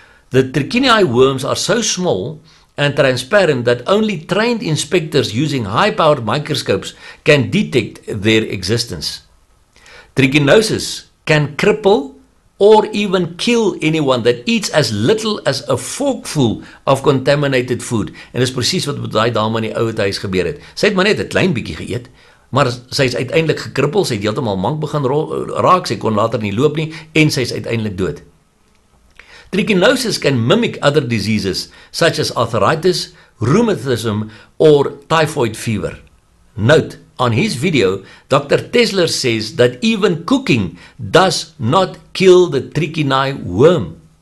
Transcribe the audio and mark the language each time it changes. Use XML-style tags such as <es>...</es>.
<en>The trichinae worms are so small and transparent that only trained inspectors using high-powered microscopes can detect their existence. Trichinosis can cripple or even kill anyone that eats as little as a forkful of contaminated food.</en> <af>En dis presies wat met daai dame in die ouer huis gebeur het. Sy het maar net 'n klein bietjie geëet, maar sy is uiteindelik gekrippel, sy het heeltemal mank begin raak, sy kon later nie loop nie en sy is uiteindelik dood.</af> <en>Trichinosis can mimic other diseases such as arthritis, rheumatism or typhoid fever. Note, on his video, Dr. Tesler says that even cooking does not kill the trichinae worm.</en>